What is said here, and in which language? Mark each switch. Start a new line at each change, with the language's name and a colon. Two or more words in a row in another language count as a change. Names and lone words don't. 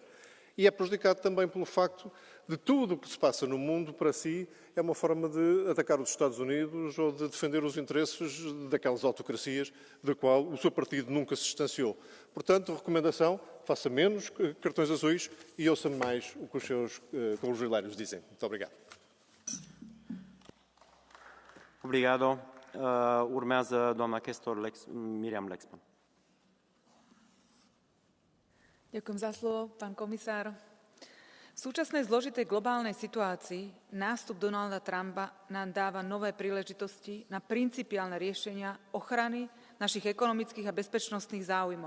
Portuguese: E é prejudicado também pelo facto de tudo o que se passa no mundo, para si, é uma forma de atacar os Estados Unidos ou de defender os interesses daquelas autocracias da qual o seu partido nunca se distanciou. Portanto, recomendação, faça menos cartões azuis e ouça mais o que os seus correligionários dizem. Muito obrigado. Obrigado.
Romanian: Urmează doamna Questor Miriam Lexman.
Slovak: Ďakujem za slovo, pán komisár. V súčasnej zložitej globálnej situácii nástup Donalda Trumpa nám dáva nové príležitosti na principiálne riešenia ochrany našich ekonomických a bezpečnostných záujmov.